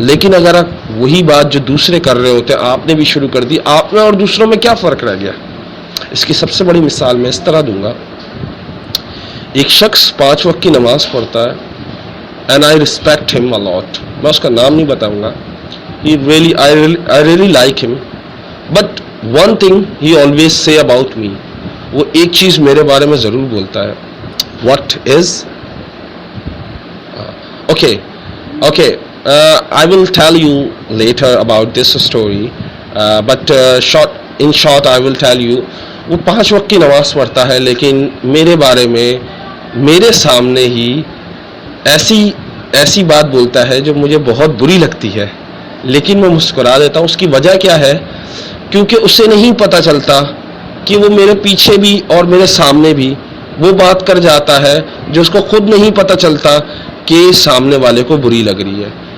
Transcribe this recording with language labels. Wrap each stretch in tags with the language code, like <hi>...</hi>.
<ur>لیکن اگر آپ وہی بات جو دوسرے کر رہے ہوتے ہیں آپ نے بھی شروع کر دی، آپ میں اور دوسروں میں کیا فرق رہ گیا؟ اس کی سب سے بڑی مثال میں اس طرح دوں گا. ایک شخص 5 وقت کی نماز پڑھتا ہے،</ur> <en>And I respect him a lot.</en> <ur>میں اس کا نام نہیں بتاؤں گا.</ur> <en>I really like him, but one thing he always say about me.</en> <ur>وہ ایک چیز میرے بارے میں ضرور بولتا ہے.</ur> <en>What is? Okay. I will tell you later about this story. But in short, I will tell you.</en> <ur>وہ 5 وقت کی نماز پڑھتا ہے، لیکن میرے بارے میں میرے سامنے ہی ایسی بات بولتا ہے جو مجھے بہت بری لگتی ہے، لیکن میں مسکرا دیتا ہوں. اس کی وجہ کیا ہے؟ کیونکہ اسے نہیں پتہ چلتا کہ وہ میرے پیچھے بھی اور میرے سامنے بھی وہ بات کر جاتا ہے جو اس کو خود نہیں پتہ چلتا کہ سامنے والے کو بری لگ رہی ہے.</ur>